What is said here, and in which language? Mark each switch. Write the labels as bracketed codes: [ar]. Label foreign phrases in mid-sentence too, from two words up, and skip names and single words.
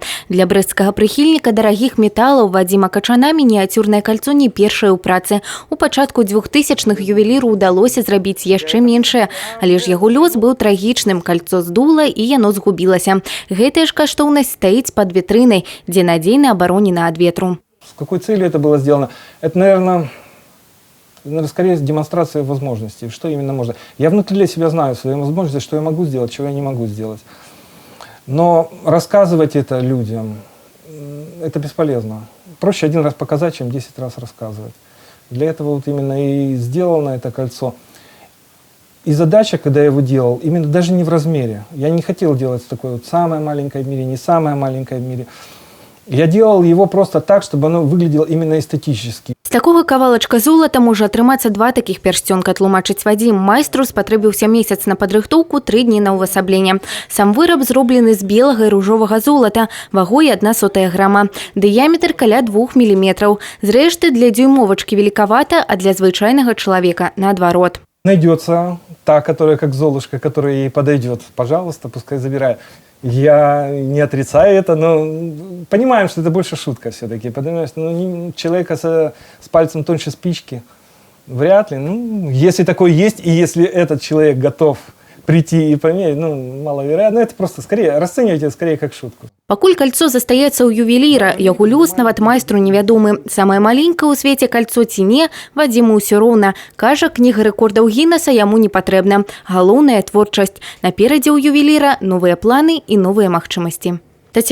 [be] Для брэсцкага прыхільніка дарагіх металаў Вадзіма Качана мініяцюрнае кальцо не першае ў працы. У пачатку 2000-х ювеліру ўдалося зрабіць яшчэ меншае, але ж яго лёс быў трагічным. Кальцо здула і яно згубілася. Гэтая ж каштоўнасць стаіць пад вітрынай, дзе надзейна абаронена ад ветру. [ru] С какой целью это было сделано? Это, наверное, скорее демонстрация возможностей. Что именно можно? Я внутри для себя знаю свои возможности, что я могу сделать, чего я не могу сделать. Но рассказывать это людям, это бесполезно. Проще один раз показать, чем 10 раз рассказывать. Для этого вот именно и сделано это кольцо. И задача, когда я его делал, именно даже не в размере. Я не хотел делать такое вот самое маленькое в мире, не самое маленькое в мире. Я делал его просто так, чтобы оно выглядело именно эстетически. [be] З такога кавалачка золата можа атрымацца 2 такіх пярсцёнка, тлумачыць Вадзім. Майстру спатрэбіўся месяц на падрыхтоўку, 3 дні на ўвасабленне. Сам выраб зроблены з белага і ружовага золата, вагой 1/100 грама. Дыяметр каля 2 мм. Зрэшты, для дзюймовачкі великавата, а для звычайнага чалавека наадварот. [ru] Найдется та, которая как Золушка, которая ей подойдет. Пожалуйста, пускай забирает. Я не отрицаю это, но понимаем, что это больше шутка все-таки. Понимаешь, человека с пальцем тоньше спички вряд ли. Если такой есть, и если этот человек готов прийти и померить, маловероятно. Это просто скорее, расценивайте это скорее как шутку. [be] Пакуль кольцо застаецца ў ювеліра, яго лёс нават майстру невядомы. Самае маленькае ў свеце кольцо ці не, Вадзіму ўсё роўна. Кажа, кніга рэкордаў Гіннеса яму не патрэбна. Галоўная творчасць. Наперадзе ў ювеліра новыя планы і новыя магчымасці.